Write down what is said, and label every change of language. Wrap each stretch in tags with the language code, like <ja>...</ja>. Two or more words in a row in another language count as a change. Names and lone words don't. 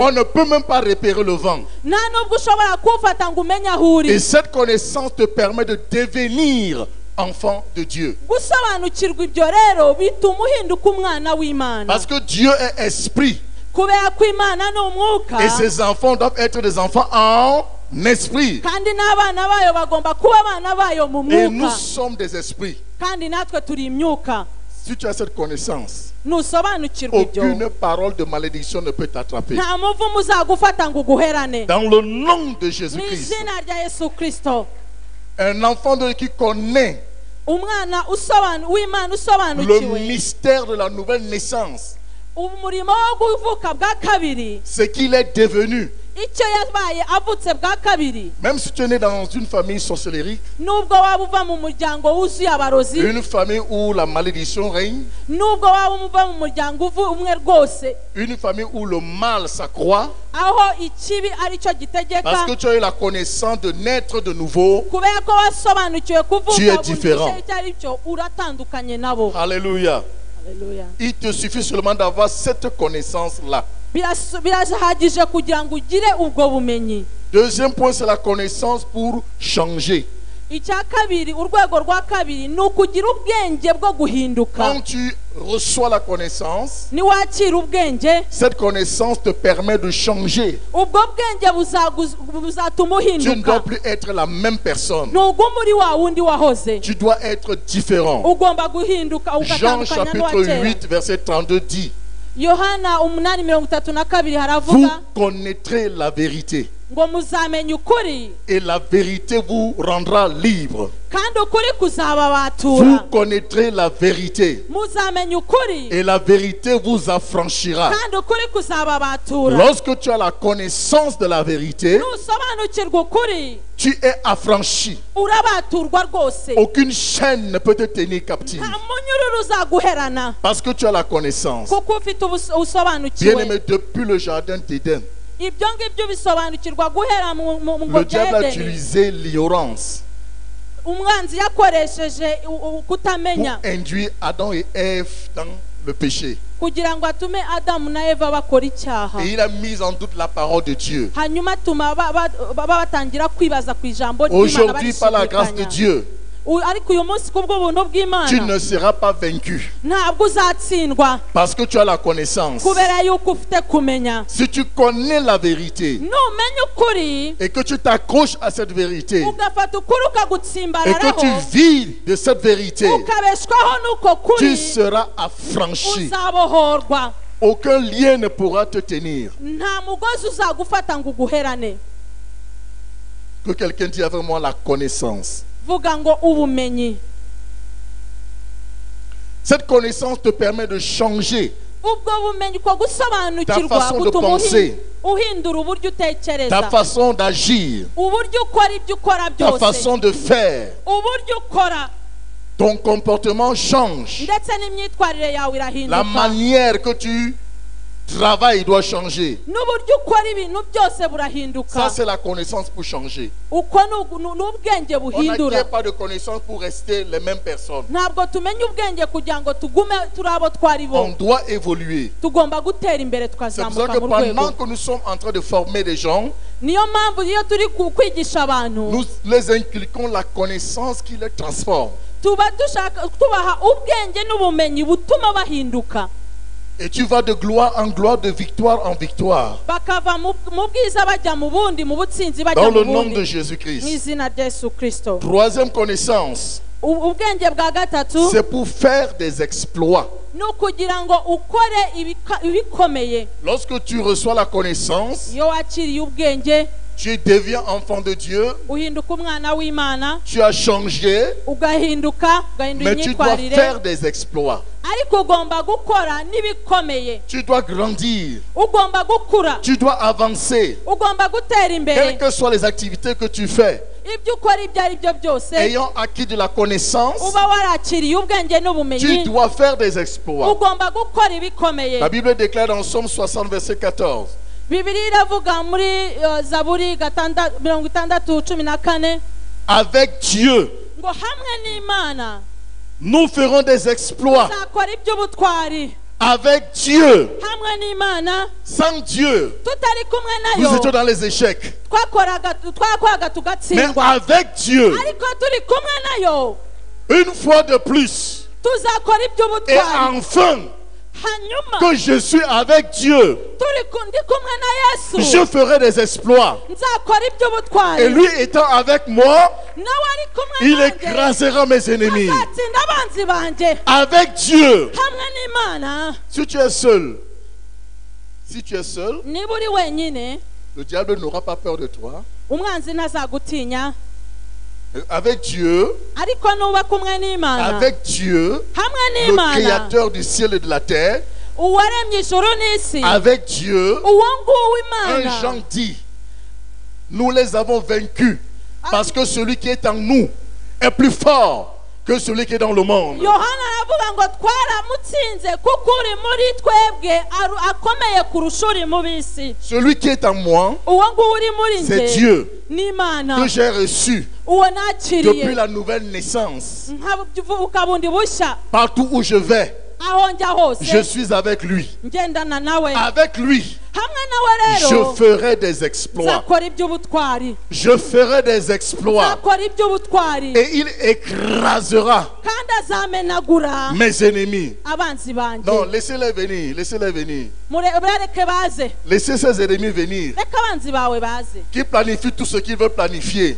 <fr>On ne peut même pas repérer le vent.</fr> <rw>nta nubwo ushobora kuwufata ngo umenye aho uri.</rw> <fr>Et cette connaissance te permet de devenir enfant de Dieu.</fr> <rw>gusobanukirwa ibyo rero bituma uhinduka umwana w'Imana.</rw> <fr>Parce que Dieu est esprit.</fr> <rw>kubera ko Imana ni umwuka,</rw> <fr>Et ses enfants doivent être des enfants en esprit.</fr> <rw>kandi n'abana bayo bagomba kuba abana bayo mu</rw> <fr>Et nous</fr> <rw>mwuka,</rw> <fr>sommes des esprits.</fr> <rw>kandi natwe turi imyuka.</rw> <fr>Si tu as cette connaissance,</fr> <rw>nusobanukirwa ibyo</rw> <fr>aucune parole de malédiction ne peut t'attraper.</fr> <rw>nta muvumo uzagufata ngo uguherane.</rw> <fr>Dans le nom de</fr> <rw>mu</rw> <fr>Jésus-Christ,</fr> <rw>izina rya Yesu Kristo,</rw> <fr>un enfant de Dieu qui connaît</fr> <rw>umwana w'Imana</rw> <fr>le</fr> <rw>usobanukiwe</rw> <fr>mystère de la nouvelle naissance,</fr> <rw>umurimo wo kuvuka bwa kabiri,</rw> <fr>ce qu'il est devenu,</fr> <rw>icyo yabaye avutse bwa kabiri.</rw> <fr>Même si tu es né dans une famille sorcelérique,</fr> <rw>Nubwo waba uva mu muryango wuzuye abarozi,</rw> <fr>une famille où la malédiction règne,</fr> <rw>nubwo waba uva mu muryango umwe rwose,</rw> <fr>une famille où le mal s'accroît,</fr> <rw>aho ikibi aricyo</rw> <fr>parce</fr> <rw>gitegeka,</rw> <fr>que tu as eu la connaissance de naître de nouveau.</fr> <rw>kubera ko wasobanukiwe</rw> <fr>Tu es</fr> <rw>kuvuga</rw> <fr>différent.</fr> <rw>icyo ari cyo, uratandukanye nabo.</rw> <fr>Alléluia.</fr> <rw>Haleluya.</rw> <fr>Il te suffit seulement d'avoir cette connaissance-là.</fr> <rw>Birahagije kugira ngo ugire ubwo bumenyi.</rw> <fr>Deuxième point, c'est la connaissance pour changer.</fr> <rw>Icya kabiri, urwego rwa kabiri ni ukugira ubwenge bwo guhinduka.</rw> <fr>Quand tu reçois la connaissance,</fr> <rw>Niwakira ubwenge,</rw> <fr>cette connaissance te permet de changer.</fr> <rw>ubwo bwenge buzatuma</rw> <fr>Tu ne dois</fr> <rw>uhinduka.</rw> <fr>plus être la même personne.</fr> <rw>Ntuguma uri wa wundi wahoze.</rw> <fr>Tu dois être différent.</fr> <rw>Ugomba guhinduka</rw> <fr>Jean</fr> <rw>ugatandukanya</rw> <fr>chapitre</fr> <rw>n'uwakera.</rw> <fr>8, verset 32 dit,</fr> <rw>Yohana 8:32</rw> <fr>vous</fr> <rw>haravuga</rw> <fr>connaîtrez la vérité</fr> <rw>ngo muzamenye ukuri</rw> <fr>et la vérité vous rendra libre.</fr> <rw>kandi ukuri</rw> <fr>Vous</fr> <rw>kuzababatura.</rw> <fr>connaîtrez la vérité</fr> <rw>Muzamenye ukuri</rw> <fr>et la vérité vous affranchira.</fr> <rw>kandi ukuri kuzababatura.</rw> <fr>Lorsque tu as la connaissance de la vérité,</fr> <rw>Nusobanukirwa ukuri</rw> <fr>tu es affranchi.</fr> <rw>urabaturwa rwose.</rw> <fr>Aucune chaîne ne peut te tenir captive.</fr> <rw>Nta munyururu uzaguherana</rw> <fr>Parce que tu as la connaissance.</fr> <rw>kuko ufite usobanukiwe.</rw> <fr>Bien-aimé, depuis le jardin d'Éden,</fr> <rw>Ibyo ngibyo bisobanukirwa guhera mu</rw> <fr>le diable a</fr> <rw>Edeni.</rw> <fr>utilisé l'ignorance</fr> <rw>Umwanzi yakoresheje</rw> <fr>pour</fr> <rw>kutamenya</rw> <fr>induire Adam et Ève dans le péché.</fr> <rw>kugira ngo atume Adamu na Eva bakora icyaha.</rw> <fr>Et il a mis en doute la parole de Dieu.</fr> <rw>Hanyuma atuma batangira kwibaza ku ijambo ry'Imana</rw> <fr>Aujourd'hui, par la grâce de</fr> <rw>barishidikanya.</rw> <fr>Dieu,</fr> <rw>Ariko uyu munsi kubwo buntu</rw> <fr>tu</fr> <rw>bw'Imana</rw> <fr>ne seras pas vaincu</fr> <rw>ntabwo uzatsindwa</rw> <fr>parce que tu as la connaissance.</fr> <rw>kubera yuko ufite kumenya.</rw> <fr>Si tu connais la vérité</fr> <rw>Numenya ukuri</rw> <fr>et que tu t'accroches à cette vérité</fr> <rw>ugafata ukuri</rw> <fr>et que</fr> <rw>ukagutsimbararaho</rw> <fr>tu vis de cette vérité,</fr> <rw>ukabeshwaho n'uko</rw> <fr>tu</fr> <rw>kuri</rw> <fr>seras affranchi.</fr> <rw>uzabohorwa.</rw> <fr>Aucun lien ne pourra te tenir.</fr> <rw>Nta mugozi uzagufata ngo uguherane.</rw> <fr>Que quelqu'un dise avec moi la connaissance.</fr> <rw>Vuga ngo ubumenyi.</rw> <fr>Cette connaissance te permet de changer</fr> <rw>Ubwo bumenyi ko gusobanukirwa</rw> <fr>Ta façon de</fr> <rw>gutuma</rw> <fr>penser.</fr> <rw>uhindura uburyo</rw> <fr>ta</fr> <rw>utekereza,</rw> <fr>façon d'agir,</fr> <rw>uburyo ukora ibyo ukora</rw> <fr>ta</fr> <rw>byose,</rw> <fr>façon de faire.</fr> <rw>uburyo ukora</rw> <fr>Ton comportement change.</fr> <rw>ndetse n'imyitwarire yawe</rw> <fr>La</fr> <rw>irahinduka,</rw> <fr>manière que tu travailles doit changer.</fr> <rw>n'uburyo ukora ibintu byose</rw> <fr>Ça,</fr> <rw>burahinduka.</rw> <fr>c'est la connaissance pour changer.</fr> <rw>Uko n'ubwenge</rw> <fr>On</fr> <rw>buhindura.</rw> <fr>n'acquiert pas de connaissance pour rester les mêmes personnes.</fr> <rw>Ntabwo tumenya ubwenge kugira ngo tugume turi abo twari bo.</rw> <fr>On doit évoluer.</fr> <rw>Tugomba gutera imbere</rw> <fr>C'est pour ça</fr> <rw>tukazamuka</rw> <fr>que</fr> <rw>mu</rw> <fr>pendant</fr> <rw>rwego.</rw> <fr>que nous sommes en train de former des gens,</fr> <rw>Niyo mpamvu iyo turi kwigisha abantu</rw> <fr>nous les inculquons la connaissance qui les transforme.</fr> <rw>tuba dushaka tubaha ubwenge n'ubumenyi butuma bahinduka,</rw> <fr>Et tu vas de gloire en gloire, de victoire en victoire.</fr> <rw>bakava mu bwiza bajya mu bundi, mu butsinzi bajya</rw> <fr>Dans</fr> <rw>mu</rw> <fr>le nom de</fr> <rw>bundi, mu</rw> <fr>Jésus-Christ.</fr> <rw>izina rya Yesu Kristo.</rw> <fr>Troisième connaissance,</fr> <rw>Ubwenge bwa gatatu</rw> <fr>c'est pour faire des exploits.</fr> <rw>ni ukugira ngo ukore ibikomeye.</rw> <fr>Lorsque tu reçois la connaissance,</fr> <rw>Iyo wakiriye ubwenge</rw> <fr>tu deviens enfant de Dieu,</fr> <rw>uhinduka umwana w'Imana,</rw> <fr>tu as changé,</fr> <rw>ugahindura</rw> <fr>mais tu dois</fr> <rw>imyitwarire,</rw> <fr>faire des exploits.</fr> <rw>ariko ugomba gukora n'ibikomeye,</rw> <fr>Tu dois grandir,</fr> <rw>ugomba gukura,</rw> <fr>tu dois avancer.</fr> <rw>ugomba gutera imbere.</rw> <fr>Quelles que soient les activités que tu fais,</fr> <rw>Ibyo ukora ibyo ari byo byose,</rw> <fr>ayant acquis de la connaissance,</fr> <rw>uba warakiriye ubwenge</rw> <fr>tu</fr> <rw>n'ubumenyi,</rw> <fr>dois faire des exploits.</fr> <rw>ugomba gukora ibikomeye.</rw> <fr>La Bible déclare dans Somme 60, verset 14,</fr> <rw>Bibiliya iravuga muri Zaburi 66:14</rw> <fr>avec Dieu,</fr> <rw>ngo hamwe n'Imana</rw> <fr>nous ferons des exploits.</fr> <rw>tuzakora iby'ubutwari.</rw> <fr>Avec Dieu,</fr> <rw>Hamwe n'Imana,</rw> <fr>sans Dieu,</fr> <rw>tutari kumwe</rw> <fr>nous</fr> <rw>nayo</rw> <fr>étions dans les échecs.</fr> <rw>twakoraga</rw> <fr>Mais</fr> <rw>tugatsindwa,</rw> <fr>avec Dieu,</fr> <rw>ariko turi kumwe nayo</rw> <fr>une fois de plus,</fr> <rw>tuzakora</rw> <fr>et</fr> <rw>iby'ubutwari.</rw> <fr>enfin,</fr> <rw>Hanyuma</rw> <fr>que je suis avec Dieu,</fr> <rw>ndi kumwe na Yesu</rw> <fr>je ferai des exploits.</fr> <rw>nzakora iby'ubutwari.</rw> <fr>Et lui étant avec moi,</fr> <rw>nawe ari kumwe</rw> <fr>il</fr> <rw>nanjye</rw> <fr>écrasera mes ennemis.</fr> <rw>azatsinda abanzi banjye.</rw> <fr>Avec Dieu,</fr> <rw>Hamwe n'Imana,</rw> <fr>si tu es seul,</fr> <rw>niba uri wenyine</rw> <fr>le diable n'aura pas peur de toi.</fr> <rw>umwanzi ntazagutinya,</rw> <fr>Avec Dieu,</fr> <rw>ariko nuba kumwe n'Imana,</rw> <fr>avec Dieu,</fr> <rw>hamwe</rw> <fr>le</fr> <rw>n'Imana</rw> <fr>créateur du ciel et de la terre,</fr> <rw>uwaremye ijuru n'isi,</rw> <fr>avec Dieu,</fr> <rw>uwo nguwo</rw> <fr>1</fr> <rw>Imana.</rw> <fr>Jean dit nous les avons vaincus. Parce que celui qui est en nous est plus fort que celui qui est dans le monde.</fr> <rw>yohana aravuga ngo twaramutsinze kuko uri muri twebwe akomeye kurusha uri mu bisi.</rw> <fr>Celui qui est en moi,</fr> <rw>uwo nguwo uri muri</rw> <fr>c'est</fr> <rw>nge</rw> <fr>Dieu</fr> <rw>ni Imana</rw> <fr>que j'ai reçu</fr> <rw>uwo</rw> <fr>depuis</fr> <rw>nakiriye</rw> <fr>la nouvelle naissance.</fr> <rw>nkabuka bundi bushya.</rw> <fr>Partout où je vais,</fr> <rw>aho njya</rw> <fr>je</fr> <rw>hose</rw> <fr>suis avec lui.</fr> <rw>ngendana nawe.</rw> <fr>Avec lui,</fr> <rw>hamwe nawe</rw> <fr>je</fr> <rw>rero</rw> <fr>ferai des exploits.</fr> <rw>nzakora iby'ubutwari.</rw> <fr>Je ferai des exploits.</fr> <rw>nzakora iby'ubutwari</rw> <fr>Et il écrasera</fr> <rw>kandi azamenagura</rw> <fr>mes ennemis.</fr> <rw>abanzi banjye.</rw> <fr>Non, laissez-les venir. Laissez-les venir.</fr> <rw>mureke baze,</rw> <fr>Laissez ces ennemis venir.</fr> <rw>reka abanzi bawe baze</rw> <fr>Qui planifient tout ce qu'ils veulent planifier.</fr>